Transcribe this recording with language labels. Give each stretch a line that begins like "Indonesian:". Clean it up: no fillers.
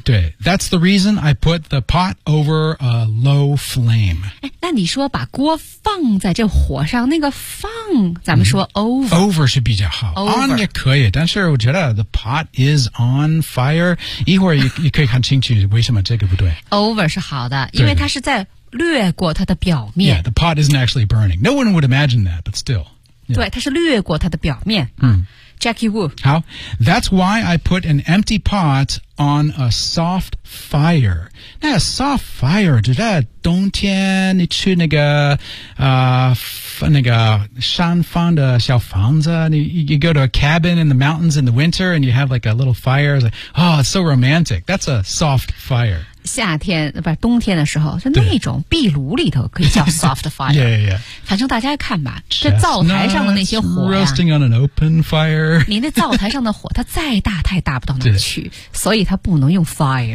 Chinese: 对
English: That's the reason I put the pot over a low flame
Chinese: 那你说把锅放在这火上那个放咱们说 over、 Over 是比较好、
English: Over.
Chinese: On 也可以但是我觉得
English: The pot is on fire
Chinese: 一会儿你可以看清楚为什么这个不对 Over 是好的因为它是在掠过它的表面
English: Yeah, the pot isn't actually burning No one would imagine that, but still、yeah.
Chinese: 对它是掠过它的表面、Jackie Wu
English: 好 That's why I put an empty pot on a soft fire 那 soft fire
Chinese: 就在冬天你去那个、那个山方的小房子
English: you go to a cabin in the mountains in the winter and you have like a little fire it's like, Oh, it's so romantic That's a soft fire
Chinese: 夏天不是冬天的时候，就那种壁炉里头可以叫 soft fire。
English: yeah, yeah, yeah.
Chinese: 反正大家看吧，这灶台上的那些火呀
English: ，roasting on an open fire。
Chinese: 你那灶台上的火，它再大，它也大不到哪去，所以它不能用 fire。